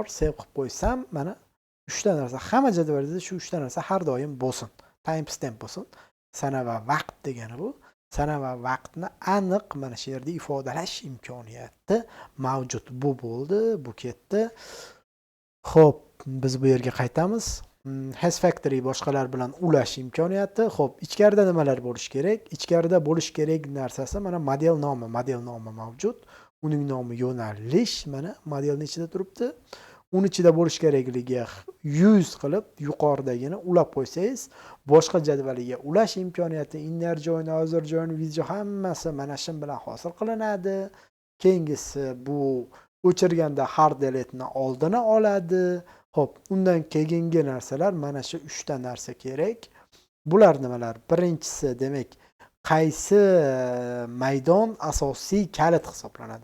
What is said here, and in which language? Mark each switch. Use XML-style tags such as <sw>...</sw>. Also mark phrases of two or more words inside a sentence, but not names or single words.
<uz>Save qilib qo'ysam, mana 3 ta narsa, hamma jadvalda shu 3 ta narsa har doim bo'lsin. Timestamp bo'lsin. Sana va vaqt degani bu. Sana va vaqtni aniq mana shu yerda ifodalash imkoniyati mavjud. Bu bo'ldi, bu ketdi. Xo'p, biz bu yerga qaytamiz.</uz> <en>Has factory</en> <uz>boshqalar bilan ulash imkoniyati. Xo'p, ichkarida nimalar bo'lishi kerak? Ichkarida bo'lishi kerak narsasi mana model nomi mavjud. Uning nomi yo'nalish, mana modelning ichida turibdi. Uning ichida bo'lish kerakligi 100 qilib yuqoridagini ulab qo'ysangiz, boshqa jadvaliga ulash imkoniyati,</uz> <en>inner join, outer join,</en> <uz>video hammasi mana shu bilan hosil qilinadi. Keyingisi bu o'chirganda</uz> <en>hard delete</en> <uz>ni oldini oladi. Xo'p, undan keyingi narsalar mana shu 3 ta narsa kerak. Bular nimalar? Birinchisi, demak, qaysi maydon asosiy kalit hisoblanadi?</uz>